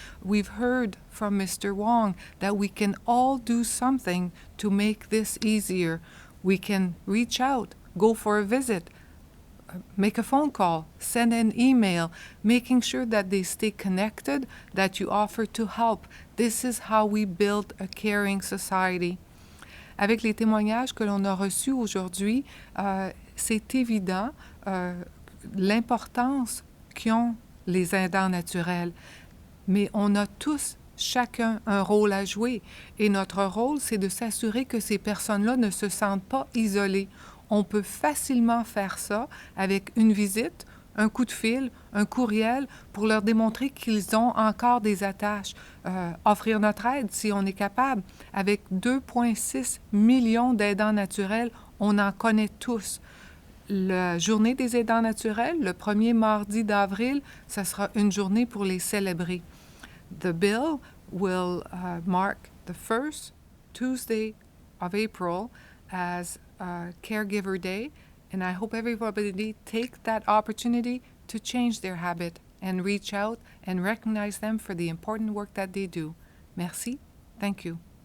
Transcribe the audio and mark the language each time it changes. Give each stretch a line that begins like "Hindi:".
English: We've heard from Mr. Wong that we can all do something to make this easier. We can reach out, go for a visit, make a phone call, send an email, making sure that they stay connected, that you offer to help. This is how we build a caring society.
French: Avec les témoignages que l'on a reçus aujourd'hui, c'est évident l'importance qu'ont les aidants naturels. Mais on a tous, chacun, un rôle à jouer. Et notre rôle, c'est de s'assurer que ces personnes-là ne se sentent pas isolées. On peut facilement faire ça avec une visite, un coup de fil, un courriel, pour leur démontrer qu'ils ont encore des attaches. Offrir notre aide si on est capable. Avec 2,6 millions d'aidants naturels, on en connaît tous. La journée des aidants naturels, le premier mardi d'avril, ça sera une journée pour les célébrer.
English: The bill will mark the first Tuesday of April as Caregiver Day, and I hope everybody take that opportunity to change their habit and reach out and recognize them for the important work that they do.
French: Merci.
English: Thank you.